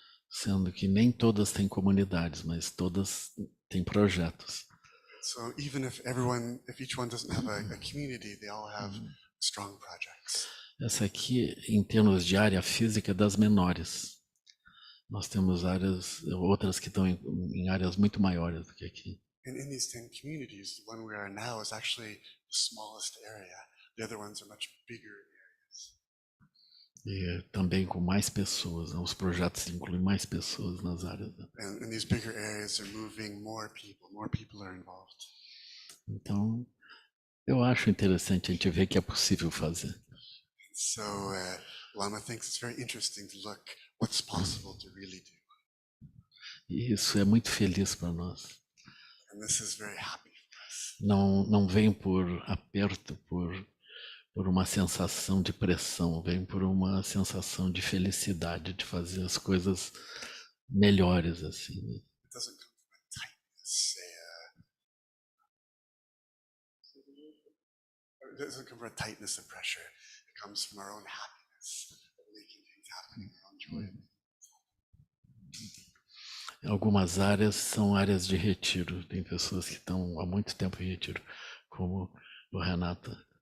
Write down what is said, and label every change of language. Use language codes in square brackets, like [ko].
[pt] Sendo que nem todas têm comunidades, mas todas têm projetos. [en] So even if each one doesn't have a community, they all have strong projects. [pt] Essa aqui, em termos de área física, é das menores. Nós temos outras que estão em áreas muito maiores do que aqui. [en] And in these 10 communities, the one we are now is actually the smallest area. The other ones are much bigger areas. [pt] E também com mais pessoas, né? Os projetos incluem mais pessoas nas áreas. Né? [en] And these bigger areas are moving more people are involved. [pt] Então, eu acho interessante a gente ver que é possível fazer. [en] So Lama thinks it's very interesting to look what's possible to really do. [pt] E isso é muito feliz para nós. [en] And this is very happy for us. [pt] Não vem por aperto, por uma sensação de pressão, vem por uma sensação de felicidade, de fazer as coisas melhores assim. Né? [en] It doesn't come from a tightness, it doesn't come from a tightness of pressure. It comes from our own happiness of making things happen, our own joy. [pt] Algumas áreas são áreas de retiro. Tem pessoas que estão há muito tempo em retiro, como o Renato.